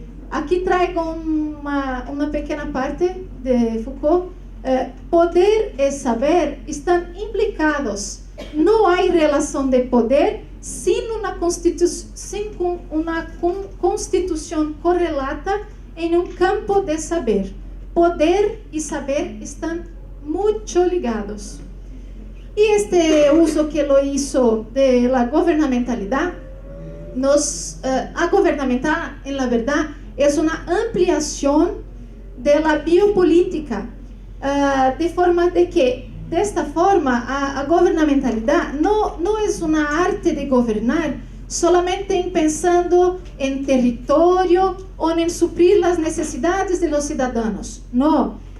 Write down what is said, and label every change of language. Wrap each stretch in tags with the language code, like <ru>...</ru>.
<pt>Aqui trago uma pequena parte de Foucault. Poder e saber estão implicados. Não há relação de poder</pt> <es>sin una constitución correlata en un campo de saber. Poder y saber están mucho ligados. Y este uso que lo hizo de la gobernamentalidad, a gobernamental, en la verdad, es una ampliación de la biopolítica, de forma de que</es> <pt>desta forma, a governamentalidade não é uma arte de governar solamente pensando em território ou em suprir as necessidades dos cidadãos. Não.</pt>